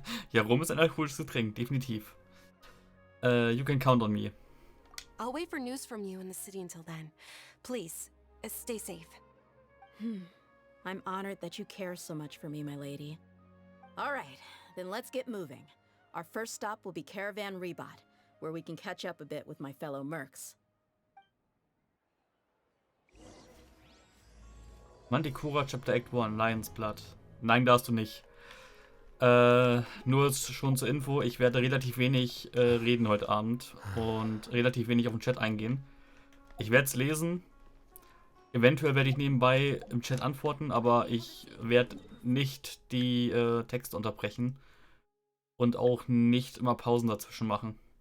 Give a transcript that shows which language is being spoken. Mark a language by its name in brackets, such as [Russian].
[German] Ja, Rum ist ein alkoholisches Getränk, definitiv. [English] You can count on me. I'll wait for news from you in the city until then. Please, stay safe. I'm honored that you care so much for me, my lady. All right, then let's get moving. Our first stop will be Caravan Rebot, where we can catch up a bit with my fellow mercs. Manticora Chapter Act 1, Lion's Blood. [German] Nein, darfst du nicht. Nur schon zur Info, ich werde relativ wenig reden heute Abend und relativ wenig auf den Chat eingehen. Ich werde es lesen. Eventuell werde ich nebenbei im Chat antworten, aber ich werde nicht die Texte unterbrechen und auch nicht immer Pausen dazwischen machen.